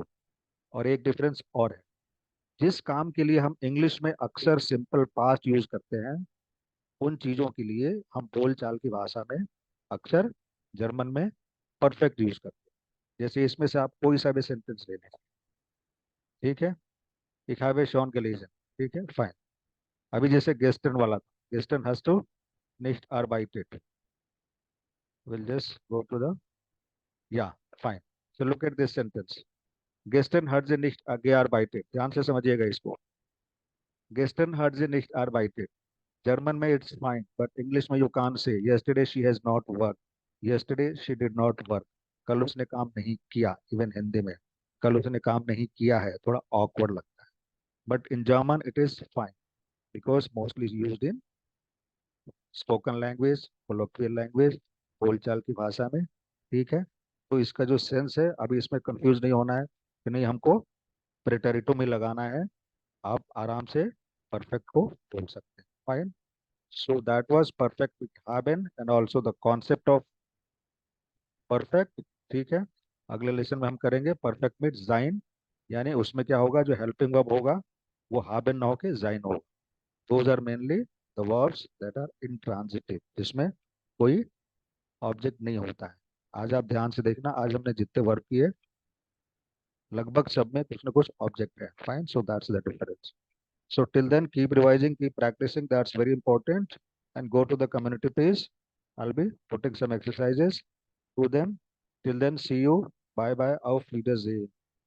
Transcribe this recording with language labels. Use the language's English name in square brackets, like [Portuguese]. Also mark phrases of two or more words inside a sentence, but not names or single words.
[Hindi] और एक डिफरेंस और है, जिस काम के लिए हम इंग्लिश में अक्सर [English] simple past use [Hindi] करते हैं, उन चीजों के लिए हम बोलचाल की भाषा में अक्सर जर्मन में [English] perfect use [Hindi] करते हैं. जैसे इसमें से आप कोई सा भी सेंटेंस ले लें, ठीक है. [German] Ich habe schon gelesen. [Hindi] ठीक है, फाइन. अभी जैसे गेस्टन वाला था, [German] gestern has to nicht arbeitet. [English] We'll just go to the, yeah, fine. So look at this sentence. [German] Gestern hat sie nicht gearbeitet. [Hindi] ध्यान से समझिएगा इसको. [German] Gestern hat sie nicht arbeitet. [English] जर्मन में it's fine, but English में you can say yesterday she has not work. yesterday she did not work. [Hindi] कल उसने काम नहीं किया. [English] even Hindi [Hindi] में कल उसने काम नहीं किया है थोड़ा [English] ऑकवर्ड [Hindi] लगता है, [English] but in German it is fine because mostly used in spoken language, colloquial language, [Hindi] बोलचाल की भाषा में. ठीक है. तो इसका जो सेंस है, अभी इसमें कंफ्यूज नहीं होना है कि नहीं हमको प्रेटेरिटो में लगाना है. आप आराम से परफेक्ट को बोल सकते हैं। [English] fine. so that was perfect with haben and also the concept of perfect. [Hindi] ठीक है। अगले लेसन में हम करेंगे [English] perfect with sein, [Hindi] यानी उसमें क्या होगा, जो [English] helping verb [Hindi] होगा वो हैबन ना होके जाइन होगा। [English] those are mainly the verbs that are intransitive, [Hindi] जिसमें कोई ऑब्जेक्ट नहीं होता है। आज आप ध्यान से देखना, आज हमने जितने वर्ब किए लगभग सब में कुछ ना कुछ ऑब्जेक्ट है। [English] fine, so that's the difference. So till then, keep revising, keep practicing. That's very important. And go to the community page. I'll be putting some exercises to them. Till then, see you. Bye bye. [German] Auf Wiedersehen.